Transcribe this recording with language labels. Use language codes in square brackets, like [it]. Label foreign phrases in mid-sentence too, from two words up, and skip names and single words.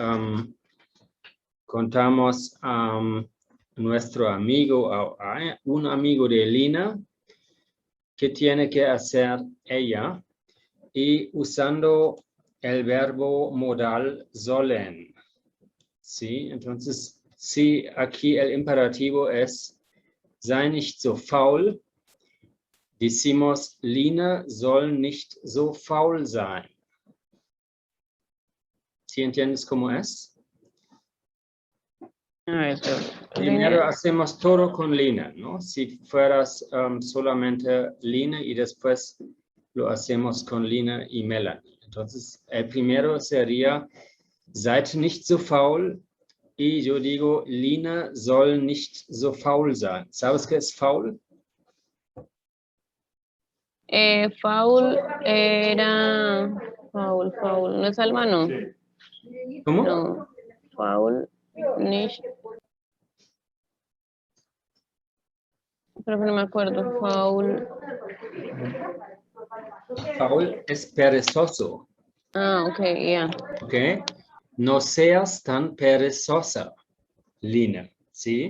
[es] Contamos a nuestro amigo, a un amigo de Lina, ¿qué tiene que hacer ella? Y usando el verbo modal sollen, ¿sí? Entonces, sí, aquí el imperativo es, [de] sei nicht so faul. Decimos, Lina soll nicht so faul sein. [es] ¿Sí entiendes cómo es? A ver, Primero hacemos todo con Lina, ¿no? Si fueras solamente Lina y después lo hacemos con Lina y Melanie. Entonces, el primero sería, [de] seid nicht so faul. [es] Y yo digo, [de] Lina soll nicht so faul sein. [es] ¿Sabes qué es faul? Faul era... Faul, ¿no es Alma? No. ¿Cómo? No, [de] faul, nicht. [es] Pero que no me acuerdo, faul. Faul es perezoso. Ah, ok, ya. ¿Ok? No seas tan perezosa, Lina, ¿sí?